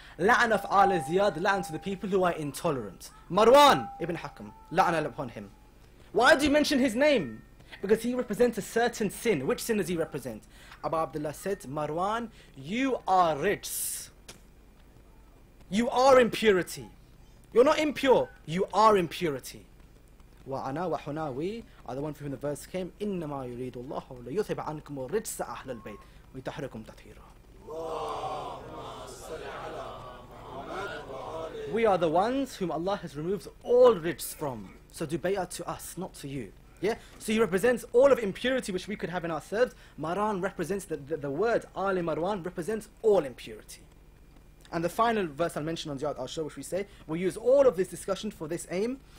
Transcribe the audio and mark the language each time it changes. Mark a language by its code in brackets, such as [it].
[en] La'an of Al Ziyad, la'an to the people who are intolerant. Marwan ibn Hakam, la'an upon him. Why do you mention his name? Because he represents a certain sin. Which sin does he represent? Abu Abdullah said, Marwan, you are rijs. You are impurity. You're not impure, you are impurity. [ar] وَأَنَا وَحُنَا, [en] we are the one for whom the verse came, [ar] إِنَّمَا يُرِيدُ اللَّهُ لِيُذْهِبَ عَنْكُمُ الرِّجْسَ أَهْلَ الْبَيْتِ وَيُطَهِّرَكُمْ تَطْهِيرًا. [en] We are the ones whom Allah has removed all rijs from. So do bay'ah to us, not to you. Yeah? So he represents all of impurity which we could have in ourselves. Marwan represents, the word Ali Marwan represents all impurity. And the final verse I'll mention on Ziyad al-Shah, which we say, we use all of this discussion for this aim.